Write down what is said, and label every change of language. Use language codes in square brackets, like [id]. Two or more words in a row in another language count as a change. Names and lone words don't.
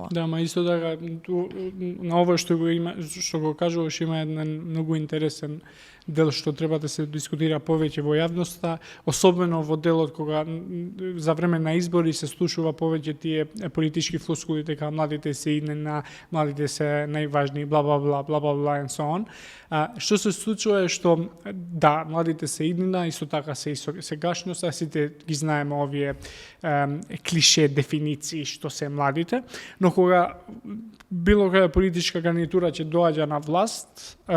[mk] Да, ма исто така на ова што го кажуваш има еден многу интересен дел што треба да се дискутира повеќе во јавноста, особено во делот кога за време на избори се слушува повеќе тие политички флоскули дека младите се иднина, младите се најважни, бла бла бла бла бла бла [en] and so on. [mk] Што се случува е што да, младите се иднина, исто така се и сегашноста, сите ги знаеме овие клише дефиниции што се младите, но кога било која политичка гарнитура ќе доаѓа на власт,